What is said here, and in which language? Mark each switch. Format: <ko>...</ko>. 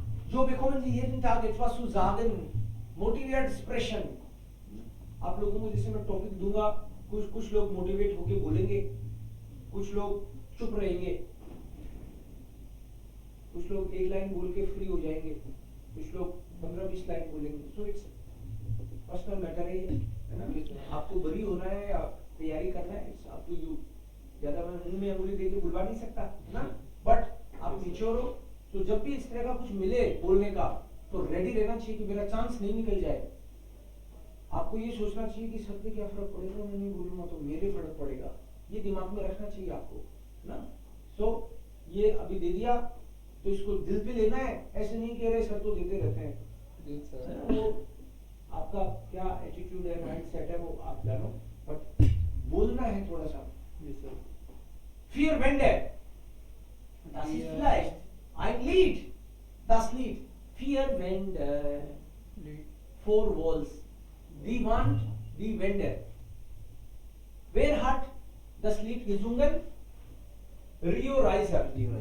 <de>So bekommen Sie jeden Tag etwas zu sagen. Motiviert sprechen.</de> <hi>आप लोगों को जैसे मैं टॉपिक दूंगा, कुछ लोग मोटिवेट होके बोलेंगे, कुछ लोग चुप रहेंगे, कुछ लोग एक लाइन बोल के फ्री हो जाएंगे, कुछ लोग 15-20 लाइन बोलेंगे. सो इट्स पर्सनल मैटर है ना, कि आपको बरी होना है या तैयारी करना है,</hi> <en>It's up to you.</en> <hi>ज्यादा मैं मुंह में अंगुली दे के बुलवा नहीं सकता ना, बट आप मैच्योर हो. तो जब भी इस तरह का कुछ मिले बोलने का, तो रेडी रहना चाहिए कि मेरा चांस नहीं निकल जाए. आपको ये सोचना चाहिए कि सर पे क्या फर्क पड़ेगा, मैं नहीं बोलूंगा तो मेरे फर्क पड़ेगा. ये दिमाग में रखना चाहिए आपको ना. सो ये अभी दे दिया तो इसको दिल पे लेना है, ऐसे नहीं कह रहे सर तो देते रहते हैं. वो आपका क्या एटीट्यूड है, माइंडसेट है, वो आप जानो, बट बोलना है थोड़ा सा.</hi> <de>Vier Wände. Das ist vielleicht ein Lied. Das Lied. 4 Wände.</de> <en>4 Walls.</en> <de>Die Wand, die Wände. Wer hat das Lied gesungen? Rio Reiser.</de>